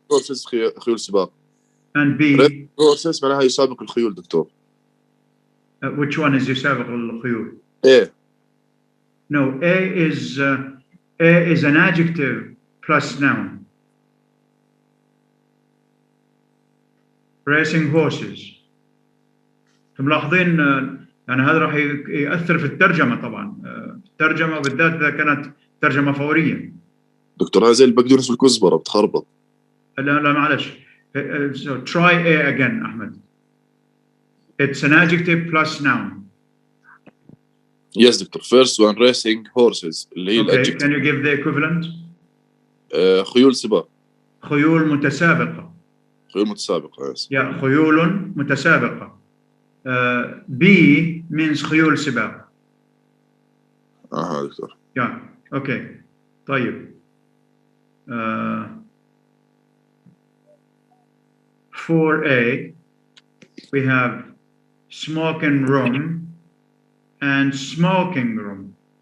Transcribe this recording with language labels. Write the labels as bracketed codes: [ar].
[ar] horses خيول سباق. [en] And B. [ar] horses معناها يسابق الخيول دكتور. [en] Which one is [ar] يسابق الخيول? [en] A. No, A is an adjective plus noun. Racing horses. [ar] ملاحظين يعني هذا راح يأثر في الترجمة طبعا. الترجمة بالذات إذا كانت ترجمة فورية. دكتور هذا زي البقدونس والكزبرة بتخربط. لا معلش. [en] So try A again, Ahmed. It's an adjective plus noun. Yes, doctor. First one, racing horses. [ar] اللي هي [en] Okay, [ar] الadjective. [en] can you give the equivalent? [ar] خيول سباق. خيول متسابقة. خيول متسابقة. Yes. Yeah, خيول متسابقة. [en] B means [ar] خيول سباق. دكتور. [en] Yeah, okay. طيب. 4A, we have smoking room and smoking room.